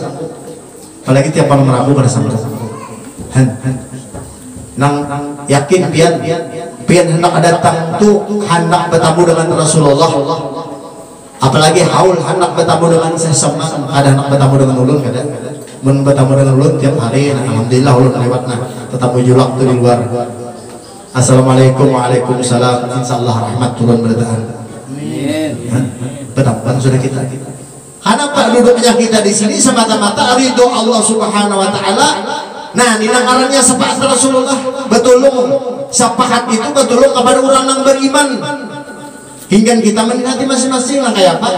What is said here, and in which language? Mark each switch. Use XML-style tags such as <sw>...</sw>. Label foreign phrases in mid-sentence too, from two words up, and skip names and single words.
<bjn>Apalagi tiap malam Rabu kada sanggup. Nang yakin pian hendak datang tu hendak bertemu dengan Rasulullah, apalagi haul hendak bertemu dengan sesama, ada hendak bertemu dengan ulun kada bertemu dengan ulun tiap hari. Alhamdulillah ulun lewat tetap julak tu di luar.</bjn> <ar>السلام عليكم، وعليكم السلام,</ar> <bjn>insyaallah rahmat turun berdahan. Amin. Betapa sudah kita. Kenapa duduknya kita di sini semata-mata ridho</bjn> <ar>الله سبحانه وتعالى.</ar> <bjn>Nah, ini ngarannya sepakat Rasulullah, betulung sepakat itu betulung kepada orang yang beriman. Hingga kita mendekati masing-masing lah kayak apa?</bjn>